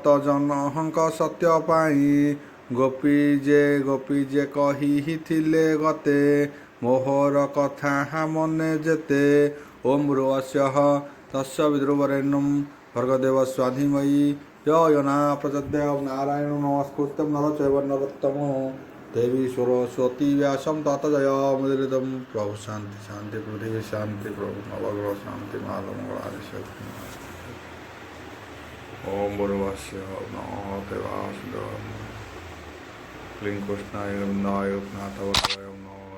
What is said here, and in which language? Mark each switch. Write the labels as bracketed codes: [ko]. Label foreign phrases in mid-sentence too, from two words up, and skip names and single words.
[or] ଜନଙ୍କ ସତ୍ୟ ପାଇଁ ଗୋପୀ ଯେ କହିଥିଲେ ଗତେ ମୋହର କଥା ମନେ ଯେତେ ଓಂ [sa] ଭୁର୍ଭୁବଃ ତସ୍ୟ ବିତୁର୍ବରେଣ୍ୟଂ ଭର୍ଗଦେବସ୍ୟ ଧୀମହି ୟ ନଃ ପ୍ରଚୋଦୟାତ୍ ନାରାୟଣ ନମସ୍କୃତ୍ୟଂ ନରଂ ଚୈବ ନରୋତ୍ତମଂ ଦେବୀ ସରସ୍ୱତୀ व्यासं ततो जयमुदीरयं प्रभु शांति शांति पृथ्वी शांति प्रभु नवग्रह शांति महामंगलादि शक्ति ओम भुर्भुवः नमः देवाय लिंग कृष्णाय नाय नाथ